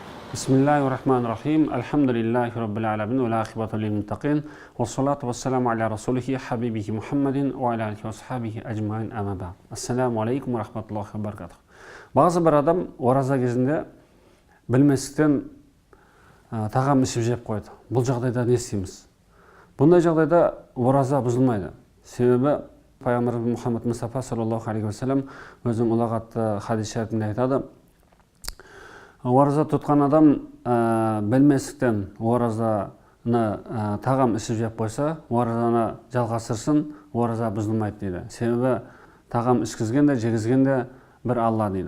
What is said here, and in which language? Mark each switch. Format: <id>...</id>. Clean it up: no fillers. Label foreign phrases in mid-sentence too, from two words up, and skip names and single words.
<ar>بسم الله الرحمن الرحيم. الحمد لله رب العالمين والعاقبة للمتقين. والصلاة والسلام على رسوله حبيبه محمد وعلى آله وصحبه أجمعين أما بعد. السلام عليكم ورحمة الله وبركاته.</ar> <kk>Bazı bir adam ораза кезінде білместіктен тағам ішіп жеп қойды. Бұл жағдайда не істейміз? Бұндай жағдайда ораза бұзылмайды. Себебі Пайғамбарымыз Мұхаммад Мұстафа</kk> <ar>صلى الله عليه وسلم</ar> <kk>өзінің ұлағатты хадис шәрітінде айтады: ораза тұтқан адам білместіктен оразаны тағам ішіп жеп қойса, оразаны жалғастырсын, ораза бұзылмайды дейді. Себебі тағам ішкізген де жегізген де бір Алла дейді.</kk>